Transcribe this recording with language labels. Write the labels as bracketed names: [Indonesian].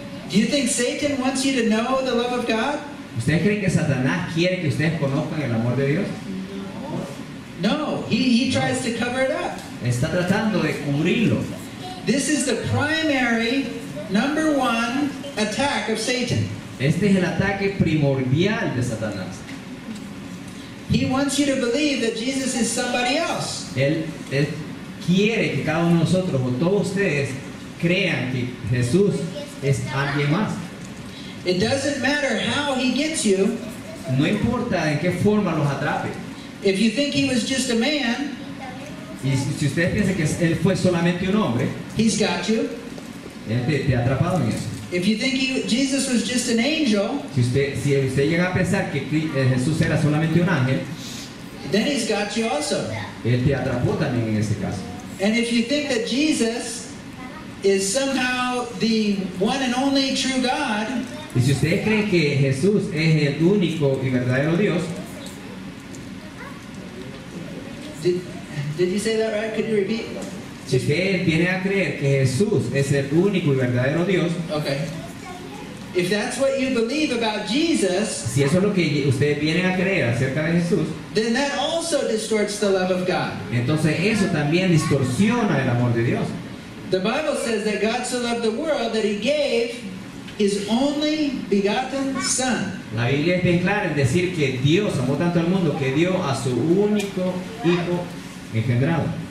[English] Do you think Satan wants you to know the love of God? [Spanish] ¿Ustedes creen que Satanás quiere que ustedes conozcan el amor de Dios? [English] No, he tries to cover it up. [Spanish] Está tratando de cubrirlo. [English] This is the primary number one attack of Satan. [Spanish] Este es el ataque primordial de Satanás. [English] He wants you to believe that Jesus is somebody else. [Spanish] Él quiere que cada uno de nosotros o todos ustedes crean que Jesús es alguien más. [English] It doesn't matter how he gets you. [Spanish] No importa en qué forma los atrape. [English] If you think he was just a man, [Spanish] Y si ustedes piensan que él fue solamente un hombre, [English] he's got you. [Spanish] él te ha atrapado en eso. [English] If you think Jesus was just an angel, [Spanish] Si usted llega a pensar que Jesús era solamente un ángel, [English] then he's got you also. [Spanish] él te atrapó también en este caso. [English] And if you think that Jesus is somehow the one and only true God, [Spanish] Y si ustedes creen que Jesús es el único y verdadero Dios, [English] did you say that right? Could you repeat? [Spanish] si ustedes vienen a creer que Jesús es el único y verdadero Dios, [English] Okay. If that's what you believe about Jesus, [Spanish] si eso es lo que ustedes vienen a creer acerca de Jesús, [English] then that also distorts the love of God. [Spanish] entonces eso también distorsiona el amor de Dios. [English] The Bible says that God so loved the world that he gave his only begotten Son. [Spanish] La Biblia es bien clara en decir que Dios amó tanto al mundo que dio a su único Hijo engendrado.